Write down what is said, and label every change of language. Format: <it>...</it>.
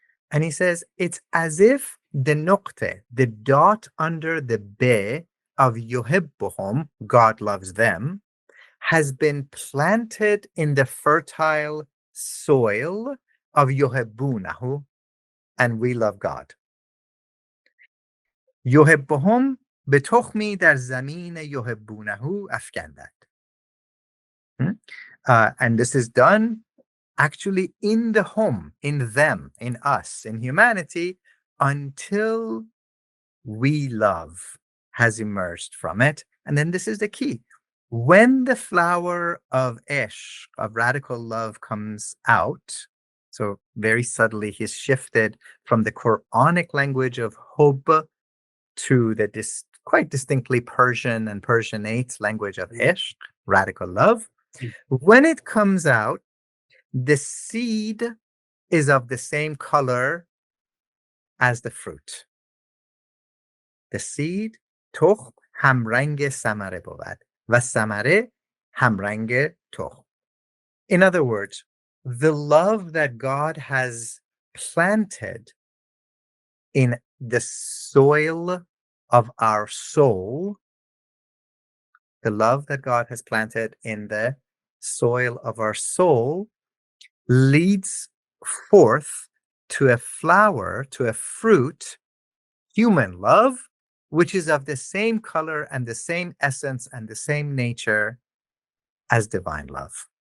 <en>And he says, it's as if the noqte, the dot under the be of yuhibbuhum, God loves them, has been planted in the fertile soil of yuhibbunahu, and we love God.</en> <fa>یحبهم به تخمی در زمین یحبونه افکندند.</fa> <en>And this is done actually in the home, in them, in us, in humanity, until we love has emerged from it. And then this is the key. When the flower of Eshq, of radical love, comes out, so very subtly he's shifted from the Quranic language of hub to the quite distinctly Persian and Persianate language of Ishq, radical love. When it comes out, the seed is of the same color as the fruit. The seed,</en> <fa>تخم همرنگ ثمره بود و ثمره همرنگ تخم.</fa> <en>In other words, the love that God has planted in the soil of our soul, the love that God has planted in the soil of our soul leads forth to a flower, to a fruit, human love, which is of the same color and the same essence and the same nature as divine love.</en>